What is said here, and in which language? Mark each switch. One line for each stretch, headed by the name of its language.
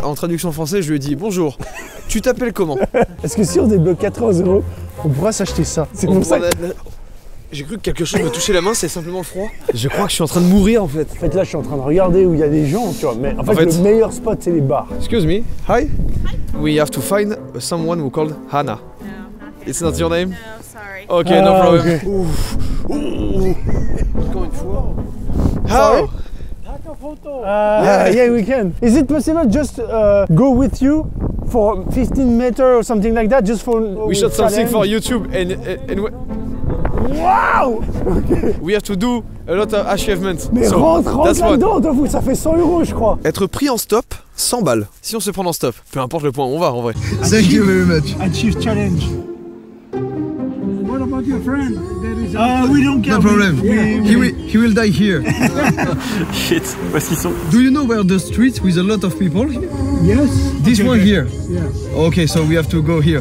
French: En traduction française, je lui ai dit bonjour. Tu t'appelles comment? Est-ce que si on débloque 80 €, on pourra s'acheter ça? C'est pour ça. J'ai cru que quelque chose me touchait la main, c'est simplement le froid. Je crois que je suis en train de mourir en fait. En fait, là, je suis en train de regarder où il y a des gens, tu vois. Mais en fait, le meilleur spot, c'est les bars.
English: Excuse me. Hi. We have to find someone who called Hannah. No. It's not your name? No, sorry. Ok, no problem. Okay.
French: Encore une fois. How?
English: Yeah, we can. Is it possible just go with you for 15 meters or something like that, just for We shot something for YouTube and Waouh. We have to do a lot of achievements.
French: Mais
English: So,
French: rentre
English: that's one.
French: là-dedans, t'en fous, ça fait 100 € je crois. Être pris en stop, 100 balles. Si on se prend en stop, peu importe le point où on va en vrai.
English: Thank you very much. Achieve challenge. What about your friend? There is We don't care. No problem. Yeah, He will die here.
French: Shit, où est-ce qu'ils sont?
English: Do you know where the streets with a lot of people? yes. This one here. Yeah. Okay, so we have to go here.